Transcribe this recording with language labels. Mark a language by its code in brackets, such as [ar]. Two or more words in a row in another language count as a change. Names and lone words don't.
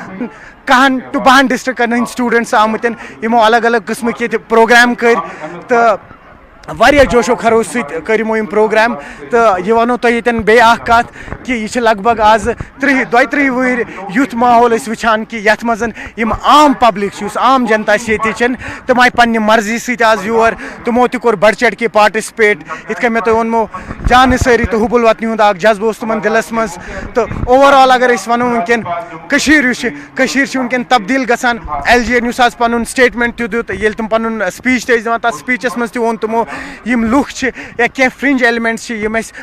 [ks] 10 ڈِسٹرکن ہٕنٛدۍ سٹوٗڈنٛٹس آمٕتۍ یِمو الگ الگ قٕسمٕکۍ ییٚتہِ پروگرام کٔرۍ تہٕ واریاہ جوشو خروش سۭتۍ کٔرۍ یِمو یِم پروگرام تہٕ یہِ وَنو تۄہہِ ییٚتٮ۪ن بیٚیہِ اکھ کَتھ کہِ یہِ چھِ لگ بگ آز 32 وٕہٕرۍ یُتھ ماحول أسۍ وٕچھان کہِ یَتھ منٛز یِم عام پبلِک چھِ یُس عام جنتا چھِ ییٚتِچَن تِم آیہِ پنٛنہِ مرضی سۭتۍ آز یور تِمو تہِ کوٚر [ur] بڑھ چڑھ کے [ks] پاٹِسِپیٹ یِتھ کٔنۍ مےٚ تۄہہِ ووٚنمو جان نِثٲری تہٕ حُبُل وطنی ہُنٛد اکھ جذبہٕ اوس تِمن دِلس منٛز تہٕ اوٚوَرآل اگر أسۍ وَنو وٕنکٮ۪ن کٔشیٖر یُس چھِ کٔشیٖر چھِ وٕنکٮ۪ن تبدیٖل گژھان ایل جی یَن یُس آز پنُن سٹیٹمنٹ تہِ دیُت ییٚلہِ تِم پنُن سپیٖچ تہِ ٲسۍ دِوان تتھ سپیٖچس منٛز تہِ ووٚن تِمو یِم لُکھ چھِ یا کینٛہہ [en] fringe elements [ks] چھِ یِم أسۍ